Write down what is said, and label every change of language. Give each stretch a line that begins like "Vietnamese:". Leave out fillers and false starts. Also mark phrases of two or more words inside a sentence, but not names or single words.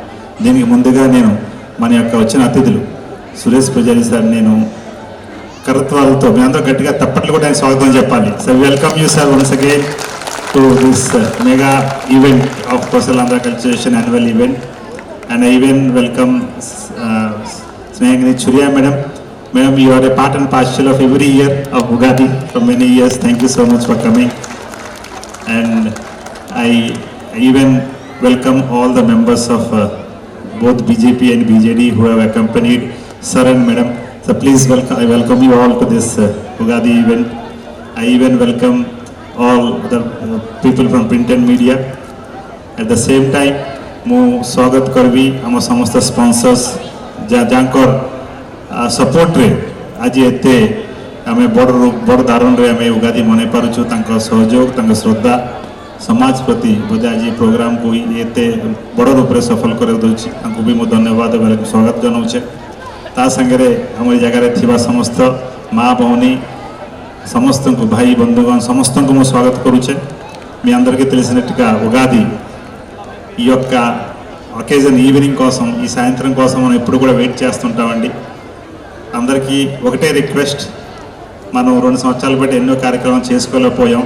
Telugu: దీనికి ముందుగా నేను మన యొక్క వచ్చిన అతిథులు సురేష్ పూజారి సార్ నేను కరత్వాలతో మీ అందరూ గట్టిగా తప్పట్లు కూడా ఆయన స్వాగతం చెప్పాలి.
English: So welcome you sir once again to this mega event of Kosalandhra culturation annual event. And I even welcome Snehagiri Churiya madam. Madam, you are a part and parcel of every year of Ugadi for many years. Thank you so much for coming. And I even welcome all the members of both BJP and BJD who have accompanied sir and madam. So please welcome, I welcome you all to this Ugadi event. I even welcome all the people from print and media. At the same time,
Odia: ମୁଁ ସ୍ୱାଗତ କରିବି ଆମ ସମସ୍ତ ସ୍ପନ୍ସର୍ସ ଯାହାଙ୍କର ସପୋର୍ଟରେ ଆଜି ଏତେ ଆମେ ବଡ଼ ଦାରଣରେ ଆମେ ଉଗାଦି ମନେଇ ପାରୁଛୁ. ତାଙ୍କ ସହଯୋଗ, ତାଙ୍କ ଶ୍ରଦ୍ଧା ସମାଜ ପ୍ରତି ବୋଧେ ଆଜି ପ୍ରୋଗ୍ରାମକୁ ଏତେ ବଡ଼ ରୂପରେ ସଫଳ କରି ଦେଉଛି. ତାଙ୍କୁ ବି ମୁଁ ଧନ୍ୟବାଦ ସ୍ୱାଗତ ଜଣାଉଛେ. ତା ସାଙ୍ଗରେ ଆମ ଏ ଜାଗାରେ ଥିବା ସମସ୍ତ ମା ଭଉଣୀ ସମସ୍ତକୁ ଭାଇ ବନ୍ଧୁଗଣ ସମସ୍ତକୁ ମୁଁ స్వాగత କରୁଛେ.
Telugu: మీ అందరికీ తెలిసినట్టుగా ఉగాది ఈ యొక్క
English: occasion evening
Telugu: కోసం, ఈ సాయంత్రం కోసం మనం ఎప్పుడు కూడా వెయిట్ చేస్తుంటామండి. అందరికీ ఒకటే రిక్వెస్ట్, మనం 2 సంవత్సరాలు బట్టి ఎన్నో కార్యక్రమాలు చేసుకోలేకపోయాం.